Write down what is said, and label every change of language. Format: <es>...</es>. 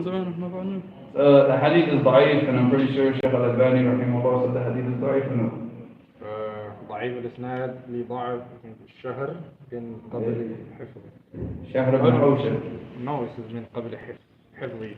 <en>The hadith is da'if, and I'm pretty sure Sheikh Al-Albani rahimahullah said the hadith is da'if. No.</en> <ar>ضعيف الإسناد لضعف الشهر من قبل حفظه. شهر بن حوشب.</ar> <en>No, this is</en> <ar>من قبل حفظه.</ar>